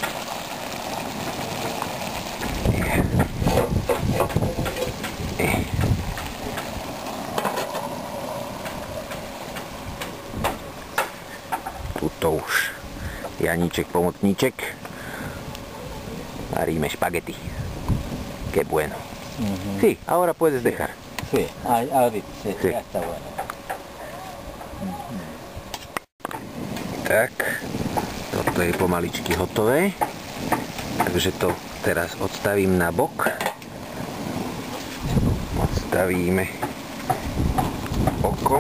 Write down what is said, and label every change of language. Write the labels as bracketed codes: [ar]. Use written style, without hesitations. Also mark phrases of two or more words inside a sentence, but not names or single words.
[sk] Tuto už Janíček, pomocníček. Varíme špagety. [es] Qué bueno. Sí, ahora puedes dejar. Sí, ahorita, sí, Sí. ya está bueno. [sk] Tak, toto je pomaličky hotové. Takže to teraz odstavím na bok. Odstavíme bokom.